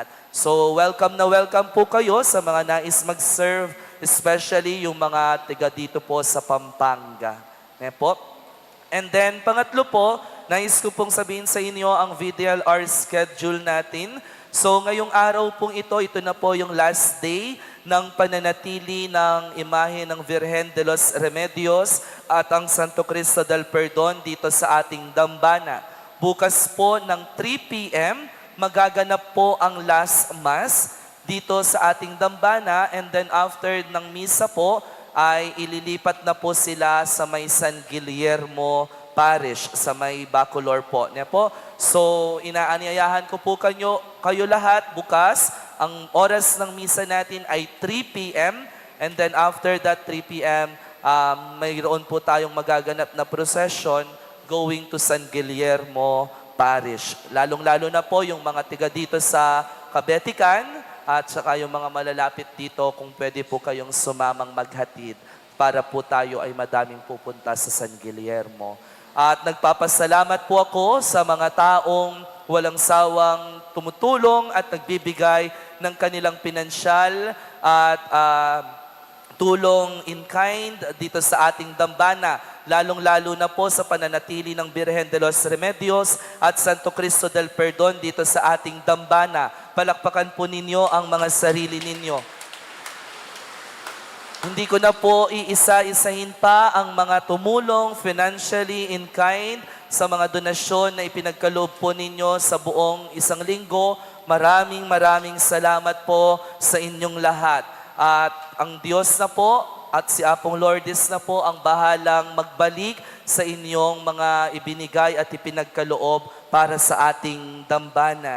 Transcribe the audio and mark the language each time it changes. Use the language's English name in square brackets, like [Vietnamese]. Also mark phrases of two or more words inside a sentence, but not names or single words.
[Filipino] So, welcome na welcome po kayo sa mga nais mag-serve, especially yung mga tiga dito po sa Pampanga. Po. [English] And then, [Filipino] pangatlo po, nais ko pong sabihin sa inyo ang VDLR schedule natin. So ngayong araw pong ito na po yung last day ng pananatili ng imahe ng Virgen de los Remedios at ang Santo Cristo del Perdon dito sa ating dambana. Bukas po ng 3 p.m. magaganap po ang last mass dito sa ating dambana, [English] and then after [Filipino] ng misa po ay ililipat na po sila sa may San Guillermo Parish sa may Bacolor po. So, inaanyayahan ko po kayo lahat bukas. Ang oras ng misa natin ay 3 p.m. [English] And then after that [Filipino] 3 p.m., mayroon po tayong magaganap na [English] procession going to [Filipino] San Guillermo Parish. Lalong-lalo na po yung mga tiga dito sa Cabetican at saka yung mga malalapit dito, kung pwede po kayong sumamang maghatid para po tayo ay madaming pupunta sa San Guillermo. At nagpapasalamat po ako sa mga taong walang sawang tumutulong at nagbibigay ng kanilang pinansyal at tulong [English] in kind [Filipino] dito sa ating dambana. Lalong-lalo na po sa pananatili ng Virgen de los Remedios at Santo Cristo del Perdon dito sa ating dambana. Palakpakan po ninyo ang mga sarili ninyo. Hindi ko na po iisa-isahin pa ang mga tumulong [English] financially in kind [Filipino] sa mga donasyon na ipinagkaloob po ninyo sa buong isang linggo. Maraming salamat po sa inyong lahat. At ang Diyos na po at si Apong Lourdes na po ang bahalang magbalik sa inyong mga ibinigay at ipinagkaloob para sa ating dambana.